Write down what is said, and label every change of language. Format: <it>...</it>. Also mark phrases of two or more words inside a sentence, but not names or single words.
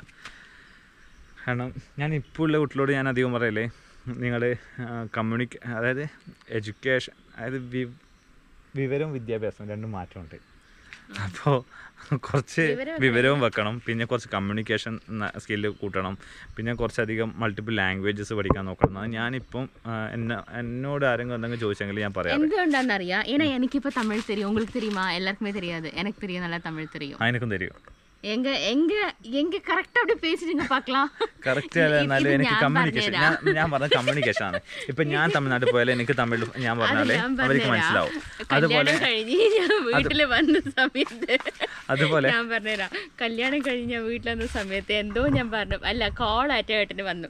<ml>കാരണം ഞാൻ ഇപ്പോൾ ഉള്ള കുട്ടികളോട് ഞാൻ അധികം പറയല്ലേ, നിങ്ങൾ അതായത് എഡ്യൂക്കേഷൻ, അതായത് വിവരവും വിദ്യാഭ്യാസവും രണ്ടും മാറ്റമുണ്ട്. അപ്പോൾ കുറച്ച് വിവരവും വെക്കണം, പിന്നെ കുറച്ച്</ml> <en>communication skill</en> <ml>കൂട്ടണം, പിന്നെ കുറച്ചധികം</ml> <en>multiple languages</en> <ml>പഠിക്കാൻ നോക്കണം. അത് ഞാനിപ്പം എന്നോട് ആരെങ്കിലും എന്തെങ്കിലും ചോദിച്ചെങ്കിൽ ഞാൻ പറയാം. എന്തുകൊണ്ടാണെന്നറിയാം, ഏன்னா എനിക്കിപ്പോൾ തമിഴ്</ml> <ta>தெரியும், உங்களுக்கு தெரியுமா? எல்லாருக்குமே தெரியாது. எனக்கு தெரியும், நல்லா தமிழ் தெரியும்.</ta> <ml>എനിക്കും തരും.</ml> <ta>எங்க எங்க எங்க கரெக்டா அப்படியே பேசிடுங்க பார்க்கலாம்.</ta> <ml>കറക്റ്റ് എന്നാലും എനിക്ക് കമ്മ്യൂണിക്കേഷൻ, ഞാൻ പറഞ്ഞ കമ്മ്യൂണിക്കേഷൻ ആണ്. ഇപ്പൊ ഞാൻ തമിഴ്നാട്ടിൽ പോയാലും എനിക്ക് തമിഴ് ഞാൻ പറഞ്ഞാലേ അവർക്ക് മനസ്സിലാവും. അതുപോലെ വീട്ടില് വന്ന സമയത്ത് അതുപോലെ ഞാൻ പറഞ്ഞുതരാം, കല്യാണം കഴിഞ്ഞ വീട്ടിൽ വന്ന സമയത്ത് എന്തോ ഞാൻ പറഞ്ഞു, അല്ല കോൾ ആയിട്ട് വന്നു.</ml>